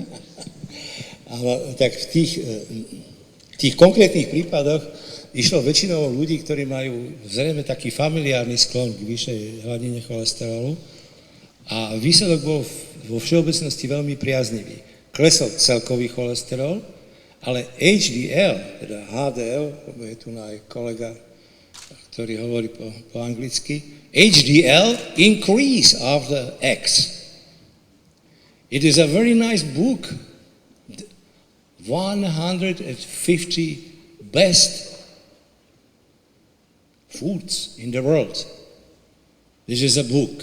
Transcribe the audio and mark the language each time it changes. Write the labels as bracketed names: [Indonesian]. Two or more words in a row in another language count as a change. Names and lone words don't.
[Slovak] Ale tak v tých konkrétnych prípadoch išlo väčšinou ľudí, ktorí majú zrejme taký familiárny sklon k vyššej hladine cholesterolu a výsledok bol vo všeobecnosti veľmi priaznivý. Klesol celkový cholesterol, ale HDL, teda HDL, je tu aj kolega, ktorý hovorí po anglicky, [English] HDL increase after X. It is a very nice book, 150 best foods in the world. This is a book.